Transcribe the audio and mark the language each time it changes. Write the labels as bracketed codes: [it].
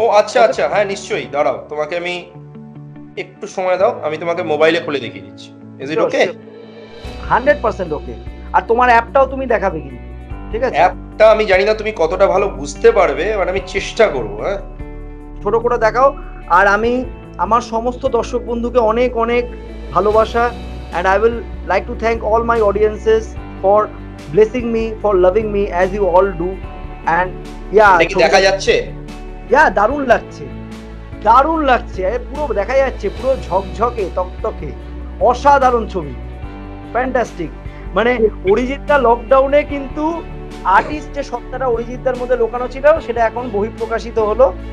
[bn] ও আচ্ছা আচ্ছা, হ্যাঁ নিশ্চয়ই, দাঁড়াও, তোমাকে আমি একটু সময় দাও, আমি তোমাকে মোবাইলে খুলে দেখিয়ে দিচ্ছি। [en] Is it okay? [bn] 100% ওকে। আর তোমার অ্যাপটাও তুমি দেখাবে কি? ঠিক আছে, অ্যাপটা আমি জানি না তুমি কতটা ভালো বুঝতে পারবে, মানে আমি চেষ্টা করব। হ্যাঁ, ছোট করে দেখাও। আর আমি আমার সমস্ত দর্শক বন্ধুকে অনেক অনেক ভালোবাসা, [en] and I will like to thank all my audiences for blessing me, for loving me as you all do. And yeah, [bn] এটা কি দেখা যাচ্ছে? দারুণ লাগছে, দারুণ লাগছে, পুরো দেখা যাচ্ছে, পুরো ঝকঝকে তকতকে, অসাধারণ ছবি, ফ্যান্টাস্টিক। মানে অরিজিৎদা লকডাউনে কিন্তু আর্টিস্ট যে সত্তাটা অরিজিৎদার মধ্যে লোকানো ছিল, সেটা এখন বহিঃপ্রকাশিত হলো।